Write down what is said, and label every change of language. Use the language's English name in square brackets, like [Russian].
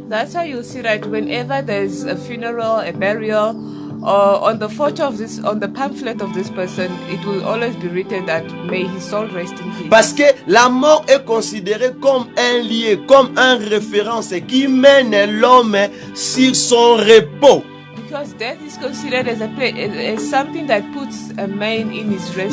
[English] That's how you see that whenever there's a funeral, a burial, or on the photo of this, on the pamphlet of this person, it will always be written that may his soul rest in peace. [French] Parce que la mort est considérée comme un lieu, comme un référence qui mène l'homme sur son repos. [English] Because death is considered as as something that puts a man in his rest.